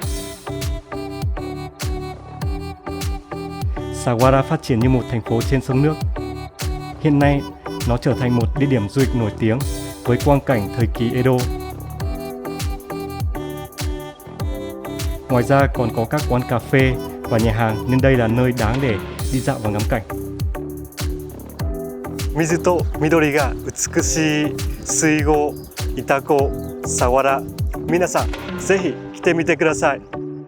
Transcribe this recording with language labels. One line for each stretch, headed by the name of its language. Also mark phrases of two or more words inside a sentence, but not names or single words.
Vietnamese: Sawara phát triển như một thành phố trên sông nước. Hiện nay, nó trở thành một địa điểm du lịch nổi tiếng với quang cảnh thời kỳ Edo. Ngoài ra còn có các quán cà phê và nhà hàng, nên đây là nơi đáng để đi dạo và ngắm cảnh.
Japanese: 水と緑が美しい水郷、潮来、佐原、皆さんぜひ来てみてください。